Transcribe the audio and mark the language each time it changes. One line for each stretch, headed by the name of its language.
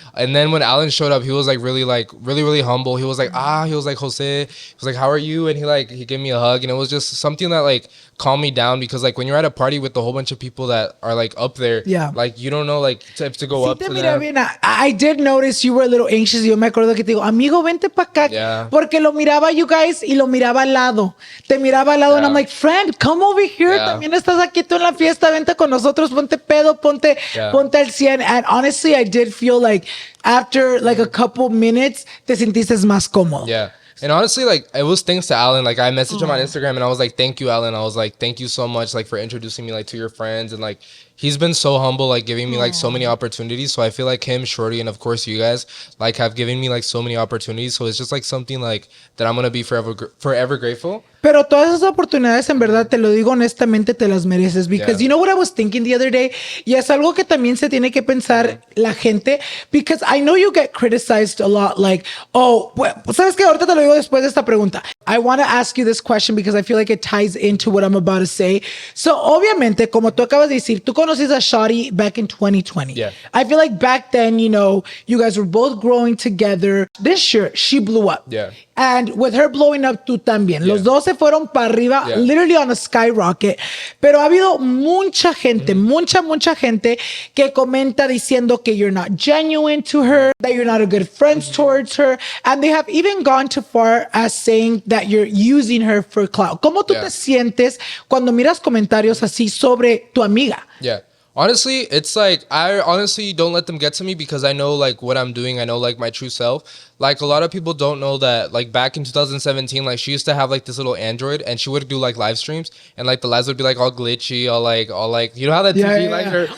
English: And then when Alan showed up, he was like really humble. He was like, he was like, Jose, he was like, how are you? And he gave me a hug, and it was just something that like calmed me down, because like when you're at a party with a whole bunch of people that are like up there, like you don't know like to go up to them.
Spanish: Bien.
English: I did notice you were a little anxious.
Spanish: Yo me acuerdo que te digo, amigo, vente pa' acá.
English: Yeah.
Spanish: Porque lo miraba
English: you guys
Spanish: y lo miraba al lado. Te miraba al lado
English: and I'm like, friend, come over here.
Spanish: También estás aquí tú en la fiesta. Vente con nosotros. Ponte pedo. Ponte al 100.
English: And honestly, I did feel like after like a couple minutes,
Spanish: te sentiste más cómodo.
English: Yeah. And honestly, like, it was thanks to Alan. Like, I messaged him on Instagram, and I was like, thank you, Alan. I was like, thank you so much, like, for introducing me, like, to your friends. And, like, he's been so humble, like, giving me, like, so many opportunities. So I feel like him, Shorty, and, of course, you guys, like, have given me, like, so many opportunities. So it's just, like, something, like, that I'm going to be forever grateful.
Spanish: Pero todas esas oportunidades, en verdad, te lo digo honestamente, te las mereces.
English: Because you know what I was thinking the other day?
Spanish: Y es algo que también se tiene que pensar la gente.
English: Because I know you get criticized a lot. Like, oh,
Spanish: ¿sabes qué? Ahorita te lo digo después de esta pregunta.
English: I want to ask you this question because I feel like it ties into what I'm about to say.
Spanish: So, obviamente, como tú acabas de decir, tú conoces a Shawty
English: back in 2020. Yeah. I feel like back then, you know, you guys were both growing together. This year, she blew up. Yeah. And with her blowing up,
Spanish: tú también. Los dos se fueron para arriba,
English: literally on a skyrocket.
Spanish: Pero ha habido mucha gente, mucha gente que comenta diciendo que
English: you're not genuine to her, that you're not a good friend towards her. And they have even gone too far as saying that you're using her for clout.
Spanish: ¿Cómo tú te sientes cuando miras comentarios así sobre tu amiga?
English: Yeah. Honestly, it's like, I honestly don't let them get to me because I know like what I'm doing. I know like my true self. Like a lot of people don't know that like back in 2017, like she used to have like this little Android and she would do like live streams and like the lives would be like all glitchy, all like, you know how that TV like her.